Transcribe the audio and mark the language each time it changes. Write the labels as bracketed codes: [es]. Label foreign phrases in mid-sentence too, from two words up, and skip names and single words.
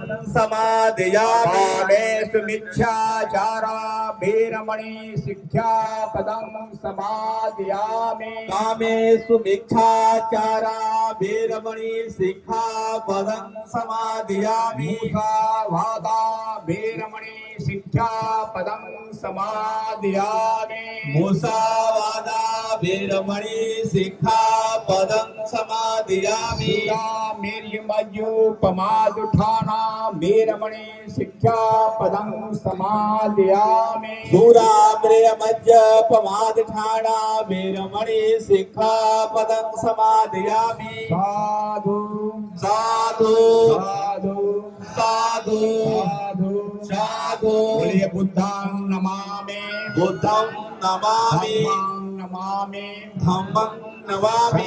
[pi] समादयामि कामेषुमिच्छाचारा वीरमणि शिक्षापदं समादयामि कामेषु मिच्छाचारा वीरमणि शिक्षापदं समादयामि मुसावादा वीरमणि शिक्षापदं समादयामि मुसावादा वीरमणि सिक्खापदं समादियामि मेरी मज्जू पमाद उठाना वीरमणि शिक्षा पदं समादयामि दूराम्रियमज्ज पमादठाना वीरमणि सिक्खापदं समादियामि साधु साधु साधु साधु साधु साधु बोलिए बुद्धं नमामि बुद्धं नमामि धम्मं नमामि धम्मं नमामि